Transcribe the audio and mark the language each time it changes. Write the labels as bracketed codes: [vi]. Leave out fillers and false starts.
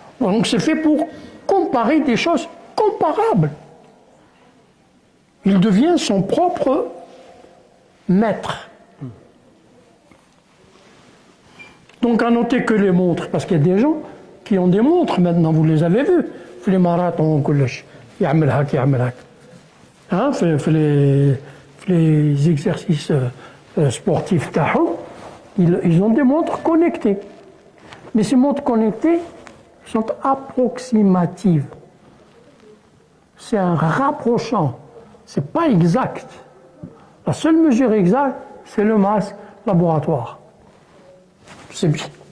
[fr] Donc c'est fait pour comparer des choses comparables. Il devient son propre maître. Donc à noter que les montres, parce qu'il y a des gens qui ont des montres maintenant, vous les avez vus. [ar] في [fr] les marathons [ar] كلش يعمل هاك يعمل هاك. [fr] Hein, [ar] في [fr] les exercices sportifs [ar] تاعهم, [fr] ils ont des montres connectées. Mais ces montres connectées sont approximatives. C'est un rapprochant. Ce n'est pas exact. La seule mesure exacte, c'est le masque laboratoire. C'est bien.